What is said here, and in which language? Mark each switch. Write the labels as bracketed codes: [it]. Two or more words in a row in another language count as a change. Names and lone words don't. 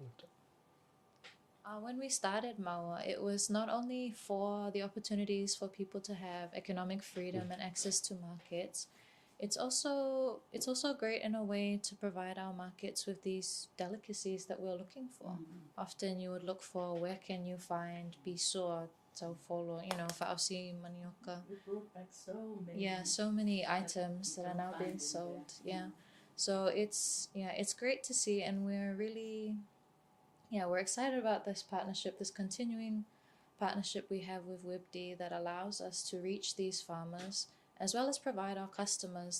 [en] When we started Maua, it was not only for the opportunities for people to have economic freedom and access to markets. It's also great in a way to provide our markets with these delicacies that we're looking for. Often you would look for where can you find biso, [sm] taufolo, fa'ausi, manioka. [en] We brought back so many. Yeah, so many items that are now being sold. Yeah. So it's great to see, and we're really we're excited about this partnership, this continuing partnership we have with WIPD that allows us to reach these farmers as well as provide our customers.